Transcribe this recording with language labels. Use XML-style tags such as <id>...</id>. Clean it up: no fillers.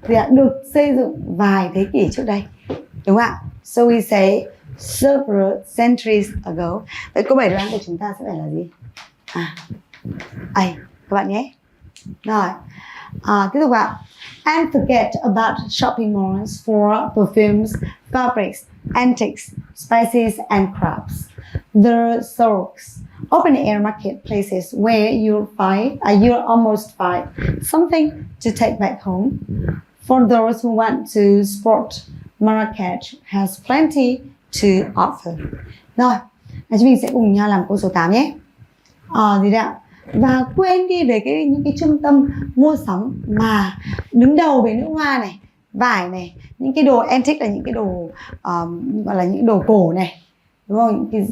<vi>Được xây dựng vài thế kỷ trước đây, đúng không ạ?</vi> <en>So we say several centuries ago.</en> <vi>Vậy câu 7 đoán của chúng ta sẽ phải là gì? Các bạn nhé. Rồi, tiếp tục ạ.</vi> <en>And forget about shopping malls for perfumes, fabrics, antiques, spices and crafts. The souks, open air marketplaces where you'll almost find something to take back home. For those who want to sport, Marrakech has plenty to offer.</en> <vi>Rồi, chúng mình sẽ cùng nhau làm câu số 8 nhé. Gì đấy ạ? Và quên đi về những cái trung tâm mua sắm mà đứng đầu về nước hoa này, vải này, những cái đồ antique là những cái đồ gọi là những đồ cổ này, đúng không?</vi>